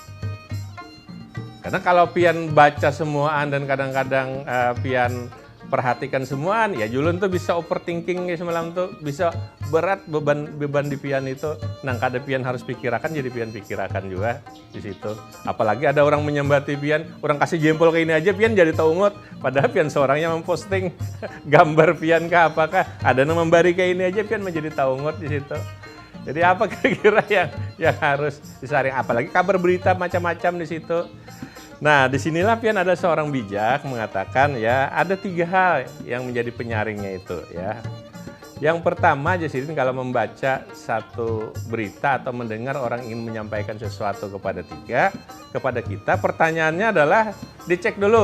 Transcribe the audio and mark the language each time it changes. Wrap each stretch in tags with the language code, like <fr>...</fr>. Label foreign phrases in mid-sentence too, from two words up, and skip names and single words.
<id>Karena kalau pian baca semuaan dan kadang-kadang pian perhatikan semuaan, ya Julun tuh bisa overthinking semalam tuh, bisa berat beban di pian itu.</id> <bjn>Nang kada pian harus pikirakan, jadi pian pikirakan juga di situ. Apalagi ada orang menyambati pian, orang kasih jempol ke ini aja pian jadi taungut. Padahal pian seorangnya memposting gambar pian kah apakah ada yang membari ke ini aja pian menjadi taungut di situ.</bjn> <id>Jadi apa kira-kira yang harus disaring? Apalagi kabar berita macam-macam di situ. Nah, disinilah pian ada seorang bijak mengatakan ya ada 3 hal yang menjadi penyaringnya itu ya. Yang pertama jadi kalau membaca satu berita atau mendengar orang ingin menyampaikan sesuatu kepada kita, pertanyaannya adalah dicek dulu.</id>